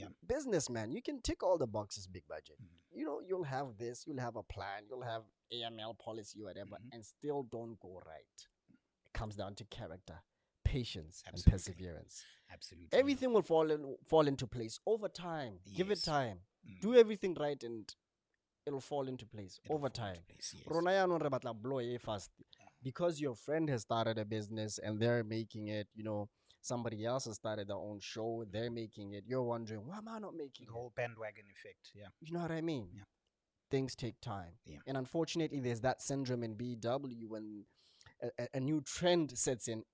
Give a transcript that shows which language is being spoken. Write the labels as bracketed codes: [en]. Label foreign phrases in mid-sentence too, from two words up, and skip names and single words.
[en] Businessman, you can tick all the boxes, Big Budget. You'll have this, you'll have a plan, you'll have AML policy, whatever, and still don't go right. It comes down to character, patience and Absolutely. perseverance. Absolutely. Everything will fall into place over time. Give it Yes. time. Do everything right, and it'll fall into place It'll over fall into time. place, yes. [tn] Rona yaanong re batla [en] blow fast because your friend has started a business and they're making it. Somebody else has started their own show. They're making it. You're wondering, why am I not making The it? whole bandwagon effect. Yeah. You know what I mean? Yeah. Things take time. Yeah. And unfortunately, there's that syndrome in BW when a new trend sets in.